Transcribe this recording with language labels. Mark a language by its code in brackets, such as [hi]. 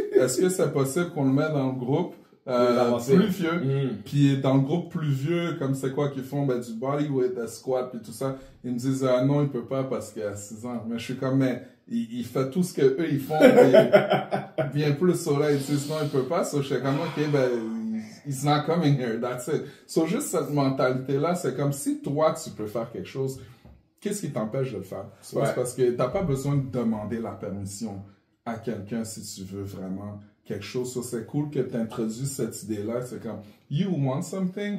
[fr] Est-ce que c'est possible qu'on le mette dans le groupe plus vieux? Puis dans le groupe plus vieux, comme c'est quoi qu'ils font? Ben, du bodyweight, des squats, puis tout ça. Ils me disent, ah non, il peut pas parce qu'il a 6 ans. Mais je suis comme, mais il fait tout ce que eux ils font, bien plus au là, ils disent, non, il peut pas. So, je suis comme, ok, ben, [en] he's not coming here, that's it. [fr] So, juste cette mentalité-là, c'est comme si toi, tu peux faire quelque chose. Qu'est-ce qui t'empêche de le faire? C'est parce que t'as pas besoin de demander la permission à quelqu'un si tu veux vraiment quelque chose. So, c'est cool que tu introduis cette idée-là. C'est comme, [en] you want something?